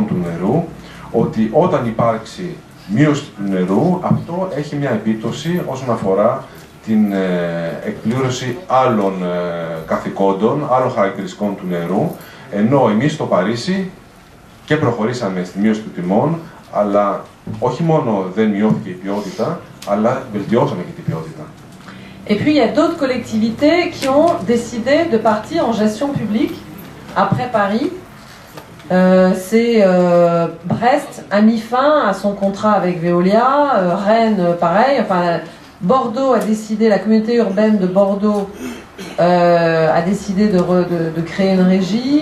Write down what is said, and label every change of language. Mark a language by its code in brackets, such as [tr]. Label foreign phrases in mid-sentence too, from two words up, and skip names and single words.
[el] του νερού, ότι όταν υπάρξει μείωση του νερού, αυτό έχει μια επίπτωση όσον αφορά την εκπλήρωση άλλων καθηκόντων, άλλων χαρακτηριστικών του νερού, ενώ εμείς στο Παρίσι και προχωρήσαμε στη μείωση των τιμών, αλλά όχι μόνο δεν μειώθηκε η ποιότητα, αλλά βελτιώσαμε και την ποιότητα. [fr] Et puis il y a d'autres collectivités qui ont décidé de partir en gestion publique après Paris. C'est Brest a mis fin à son contrat avec Veolia, Rennes pareil, enfin Bordeaux a décidé, la communauté urbaine de Bordeaux a décidé de créer une régie.